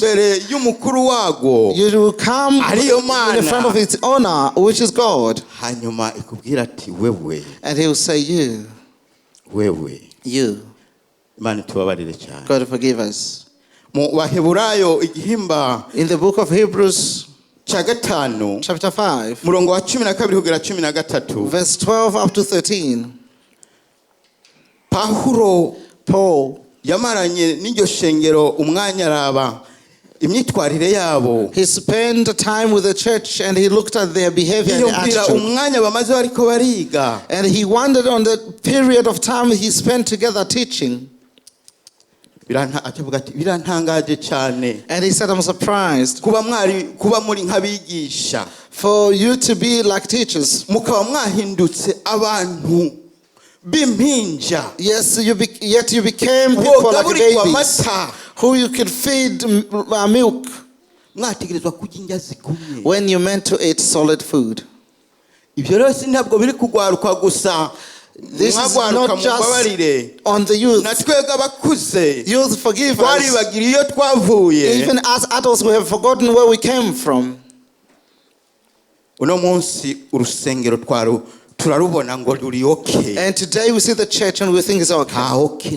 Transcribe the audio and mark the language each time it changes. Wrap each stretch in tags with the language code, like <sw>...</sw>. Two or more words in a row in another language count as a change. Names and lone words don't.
<en>You will come in front of its owner, which is God. And he will say, you. God forgive us. In the book of Hebrews, chapter 5,</en> <rw>murongo wa 12 kugera 13.</rw> <en>verse 12 up to 13.</en> <rw>Paul yamaranye n'iryo shengero umwanya araba imyitwarire yabo.</rw> <en>He spent time with the church and he looked at their behavior and attitude.</en> <rw>umwanya bamaze bariko bariga.</rw> <en>And he wondered on the period of time he spent together teaching.</en> <rw>birantangaje cyane.</rw> <en>And he said, I'm surprised</en> <rw>kuba muri nk'abigisha,</rw> <en>for you to be like teachers.</en> <rw>mukaba mwahindutse abantu b'impinja.</rw> <en>Yes, yet you became people like babies who you could feed milk</en> <rw>mwategerezwa kurya indya zikomeye.</rw> <en>when you meant to eat solid food.</en> <rw>Ibyo rero ntabwo biri kugwaruka gusa.</rw> <en>This is not just on the youth. Youth, forgive us. Even as adults, we have forgotten where we came from. And today we see the church and we think it's okay.</en>